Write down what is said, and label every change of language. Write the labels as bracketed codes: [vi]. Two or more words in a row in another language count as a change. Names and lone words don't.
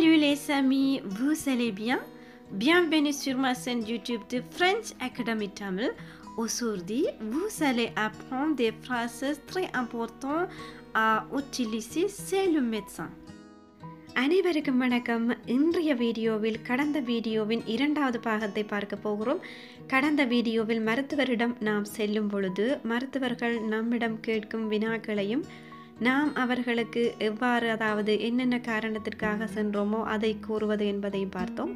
[fr] les amis, vous allez bien? Bienvenue sur ma chaîne YouTube de French Academy Tamil. Aujourd'hui, vous allez apprendre des phrases très importantes à utiliser chez le médecin. [ta] அனைவருக்கும் வணக்கம். இன்றைய வீடியோவில் கடந்த வீடியோவின் இரண்டாவது பாகத்தை பார்க்க போகிறோம். கடந்த வீடியோவில் மருத்துவரிடம் நாம் செல்லும் பொழுது மருத்துவர்கள் நம்மிடம் கேட்கும் வினாக்களையும் நாம் அவர்களுக்கு எவ்வாறு, அதாவது என்னென்ன காரணத்திற்காக சென்றோமோ அதை கூறுவது என்பதையும் பார்த்தோம்.